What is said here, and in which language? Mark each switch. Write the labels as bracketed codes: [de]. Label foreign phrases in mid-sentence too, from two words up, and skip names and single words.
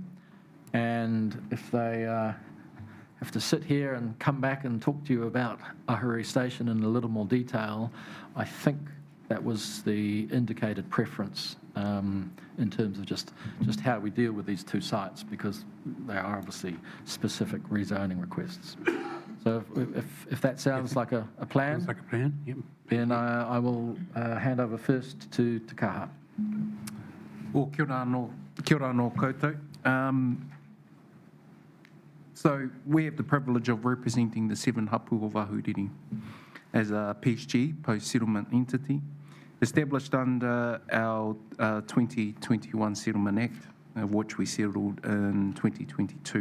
[en] And if they have to sit here and come back and talk to you about Ahuriri Station in a little more detail, I think that was the indicated preference in terms of just how we deal with these two sites, because they are obviously specific rezoning requests. So if that sounds like a plan, Sounds like a plan, yep. then I will hand over first to Kaha. [mi] Well, kia ora anō koutou. [en] So we have the privilege of representing the 7 hapu of Ahuriri as a PSG, post-settlement entity, established under our 2021 Settlement Act, of which we settled in 2022.